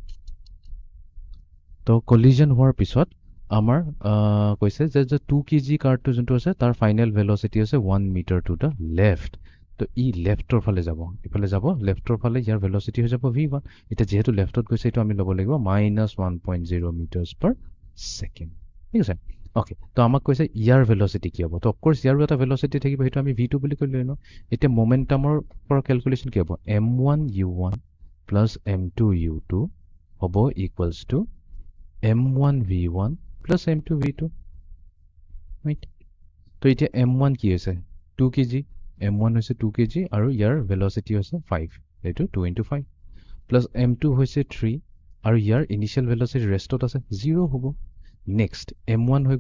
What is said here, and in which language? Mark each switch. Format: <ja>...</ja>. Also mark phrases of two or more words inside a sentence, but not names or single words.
<as>তো কলিজন হোৱাৰ পিছত আমাৰ কৈছে যে 2 kg কাৰ্টটো যোনটো আছে তাৰ</as> <en>final velocity</en> <as>আছে</as> <en>1 meter to the left</en> <as>তো ই লেফটৰ ফালে যাব ইফালে যাব লেফটৰ ফালে ইয়াৰ ভেলোসিটি হৈ যাব v1 এটা যেহেতু লেফটত গৈছে এটো আমি লব লাগিব</as> <en>-1.0 meters per second</en> <as>ঠিক আছে ওকে তো আমাক কৈছে ইয়াৰ ভেলোসিটি কি হ'ব তো</as> <en>of course</en> <as>ইয়াৰ এটা ভেলোসিটি থাকিব হেতু আমি v2 বুলি কৈ লইনো এতিয়া মোমেন্টামৰ পৰা ক্যালকুলেশন কি হ'ব</as> <en>m1 u1 plus m2 u2</en> <as>হ'ব</as> <en>equals to m1 v1 plus m2 v2 right</en> <as>তো এতিয়া m1 কি হৈছে 2 kg m1 হৈছে 2 kg আৰু ইয়াৰ ভেলোসিটি হৈছে 5 এটো</as> <en>2 into 5 plus m2</en> <as>হৈছে 3 আৰু ইয়াৰ</as> <en>initial velocity</en> <as>ৰেষ্টত আছে 0 হ'ব নেক্সট m1 হৈ</as>